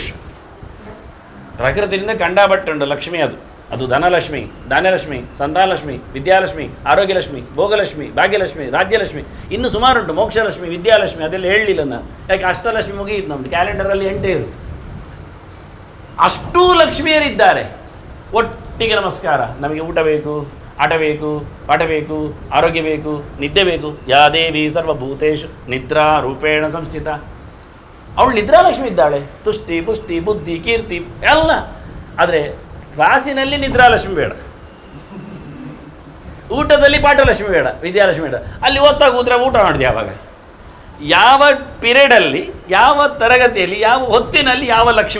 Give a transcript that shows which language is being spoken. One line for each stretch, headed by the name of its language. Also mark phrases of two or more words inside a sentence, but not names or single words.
Kannada: ಪ್ರಕೃತಿಯಿಂದ ಕಂಡಾಬಟ್ಟುಂಡು ಲಕ್ಷ್ಮಿ, ಅದು ಧನಲಕ್ಷ್ಮಿ, ಧಾನ್ಯಲಕ್ಷ್ಮಿ, ಸಂತಾನಲಕ್ಷ್ಮಿ, ವಿದ್ಯಾಲಕ್ಷ್ಮಿ, ಆರೋಗ್ಯಲಕ್ಷ್ಮಿ, ಭೋಗಲಕ್ಷ್ಮಿ, ಭಾಗ್ಯಲಕ್ಷ್ಮಿ, ರಾಜ್ಯಲಕ್ಷ್ಮಿ, ಇನ್ನು ಸುಮಾರುಂಟು, ಮೋಕ್ಷಲಕ್ಷ್ಮಿ, ವಿದ್ಯಾಲಕ್ಷ್ಮಿ, ಅದೆಲ್ಲ ಹೇಳಲಿಲ್ಲ ನಾನು. ಯಾಕೆ ಅಷ್ಟಲಕ್ಷ್ಮಿ ಮುಗಿಯಿತು ನಮ್ಮದು, ಕ್ಯಾಲೆಂಡರಲ್ಲಿ 8 ಇರುತ್ತೆ. ಅಷ್ಟೂ ಲಕ್ಷ್ಮಿಯರಿದ್ದಾರೆ. ಒಟ್ಟಿಗೆ ನಮಸ್ಕಾರ. ನಮಗೆ ಊಟ ಬೇಕು, ಆಟ ಬೇಕು, ಪಾಠ ಬೇಕು, ಆರೋಗ್ಯ ಬೇಕು, ನಿದ್ದೆ ಬೇಕು.
Sanskrit: ಯಾ ದೇವಿ ಸರ್ವಭೂತೇಶು ನಿದ್ರಾ ರೂಪೇಣ ಸಂಸ್ಥಿತ.
Kannada: ಅವಳು ನಿದ್ರಾಲಕ್ಷ್ಮಿ ಇದ್ದಾಳೆ. ತುಷ್ಟಿ, ಪುಷ್ಟಿ, ಬುದ್ಧಿ, ಕೀರ್ತಿ ಎಲ್ಲ. ಆದರೆ ಕ್ಲಾಸಿನಲ್ಲಿ ನಿದ್ರಾಲಕ್ಷ್ಮಿ ಬೇಡ, ಊಟದಲ್ಲಿ ಪಾಠಲಕ್ಷ್ಮಿ ಬೇಡ, ವಿದ್ಯಾಲಕ್ಷ್ಮಿ ಬೇಡ. ಅಲ್ಲಿ ಓದ್ತಾ ಕೂತ್ರೆ ಊಟ ಮಾಡಿದೆ ಯಾವಾಗ, ಯಾವ ಪಿರಿಯಡಲ್ಲಿ, ಯಾವ ತರಗತಿಯಲ್ಲಿ, ಯಾವ ಹೊತ್ತಿನಲ್ಲಿ ಯಾವ ಲಕ್ಷ್ಮಿ.